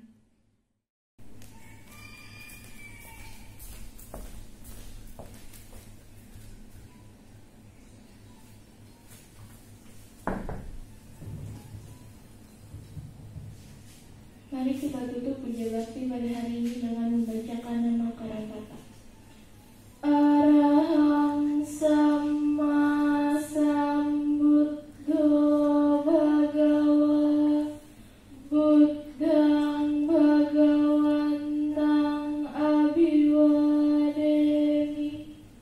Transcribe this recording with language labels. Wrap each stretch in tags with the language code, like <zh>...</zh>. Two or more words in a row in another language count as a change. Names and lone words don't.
<id>Mari kita tutup puja bakti pada hari ini dengan membacakan nama Karapata.</id> <pi>Arahang Sama Sambuddho Bhagawa Buddhang Bhagawantang Abhiwademi.</pi>